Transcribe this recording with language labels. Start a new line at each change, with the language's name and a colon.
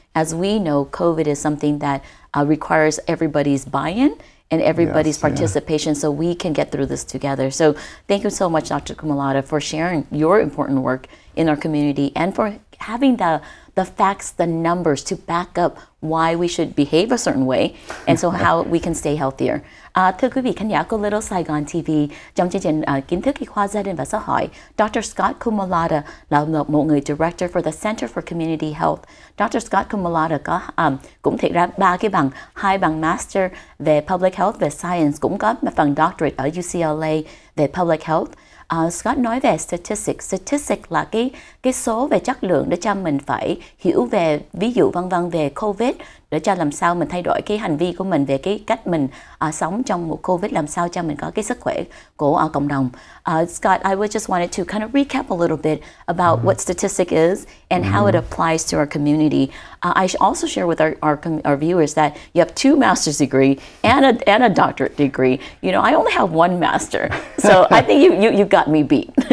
English: As we know, COVID is something that requires everybody's buy-in and everybody's participation so we can get through this together. So thank you so much, Dr. Comudala, for sharing your important work in our community and for having the facts, the numbers to back up why we should behave a certain way and so how we can stay healthier.
Vietnamese: Thưa quý vị khán giả của Little Saigon TV, trong chương trình Kiến thức y khoa, gia đình và xã hội, Dr. Scott Comudala là một người
English: Director for the Center for Community Health.
Vietnamese: Dr. Scott Comudala có cũng thiệt ra 3 cái bằng, 2 bằng Master về Public Health về Science, cũng có bằng Doctorate ở UCLA về Public Health. Scott nói về statistics. Statistics là cái số về chất lượng để cho mình phải hiểu về, ví dụ vân vân về COVID, để cho làm sao mình thay đổi cái hành vi của mình về cái cách mình sống trong một COVID, làm sao cho mình có cái sức khỏe của cộng đồng.
English: Scott, I just wanted to kind of recap a little bit about what statistics is and how it applies to our community. I also share with our viewers that you have 2 master's degree and a doctorate degree. You know, I only have 1 master, so I think you got me beat.